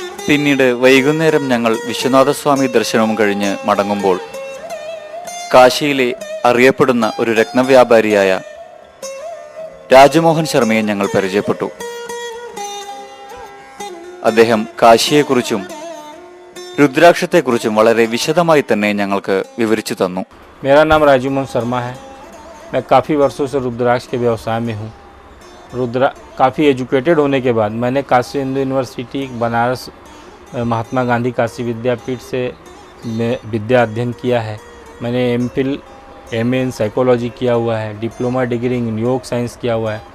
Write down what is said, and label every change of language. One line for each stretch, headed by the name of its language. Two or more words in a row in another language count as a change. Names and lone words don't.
Malayalam: പിന്നീട് വൈകുന്നേരം ഞങ്ങൾ വിശ്വനാഥസ്വാമി ദർശനവും കഴിഞ്ഞ് മടങ്ങുമ്പോൾ കാശിയിലെ അറിയപ്പെടുന്ന ഒരു രത്നവ്യാപാരിയായ രാജമോഹൻ ശർമ്മയെ ഞങ്ങൾ പരിചയപ്പെട്ടു. അദ്ദേഹം കാശിയെക്കുറിച്ചും രുദ്രാക്ഷത്തെക്കുറിച്ചും വളരെ വിശദമായി തന്നെ ഞങ്ങൾക്ക് വിവരിച്ചു തന്നു.
Hindi: मेरा नाम राजमोहन शर्मा है। मैं काफ़ी वर्षों से रुद्राक्ष के व्यवसाय में हूँ। काफ़ी एजुकेटेड होने के बाद मैंने काशी हिंदू यूनिवर्सिटी बनारस महात्मा गांधी काशी विद्यापीठ से विद्या अध्ययन किया है। मैंने
English: MPhil MA in psychology
Hindi: किया हुआ है,
English: diploma degree in yoga science
Hindi: किया हुआ है।